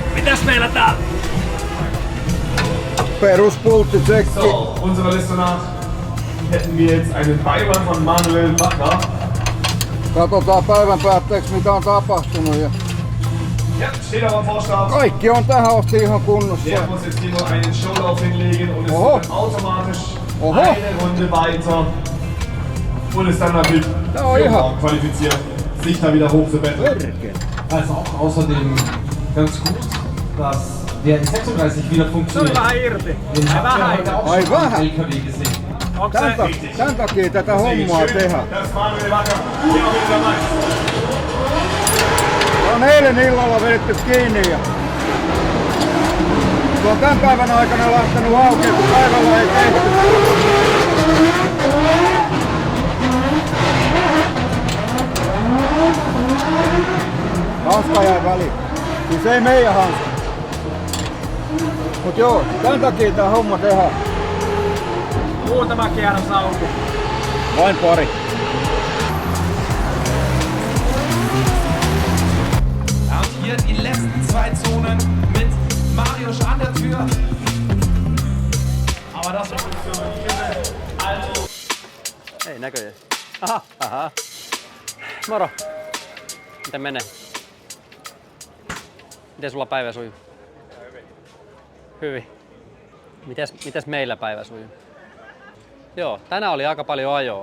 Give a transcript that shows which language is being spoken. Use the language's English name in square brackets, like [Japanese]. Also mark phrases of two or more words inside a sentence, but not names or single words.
[Finnish] Mitäs meillä täällä? Peruspulttitsekki. [German] So, unserer Liste nach hätten wir jetzt einen Beiwagen von Manuel Bachner. [Finnish] Katsotaan päivän päätteeksi mitä on tapahtunut. Ja [German] Ja, steht aber am Vorstart. [Finnish] kaikki on tähän asti ihan kunnossa. [German] Der muss jetzt hier nur einen Showlauf hinlegen und es [Finnish] Oho. [German] wird dann automatisch [Finnish] Oho. [German] eine Runde weiter und ist dann natürlich Ja, für ja. morgen qualifiziert, sich da wieder hochzubetteln. Also auch außerdem ganz gut, dass der E36 wieder funktioniert. Den habt ihr heute auch [Finnish] Ai [German] schon am [Finnish] vähän. [German] LKW gesehen. [Finnish] Tän takia tätä hommaa tehdään. [German] Das Manuel Bachner hier auch wieder dabei. [Finnish] On eilen illalla vedetty kiinni ja se on tän päivän aikana lähtenyt auki, kun päivällä ei tehty. Hanska jäi väliin. Siis ei meidän hanska. Mut joo, tän takia tää homma tehdään. Muutama kierros auki. Vain pari. [German] Und hier die letzten 2 Zonen mit Mariusz an der Tür. Aber das also. [Finnish] Ei näköjään. Aha. Moro. Miten menee? Miten sulla päivä sujuu? Hyvin. Mites meillä päivä sujuu? Joo, tänään oli aika paljon ajoa.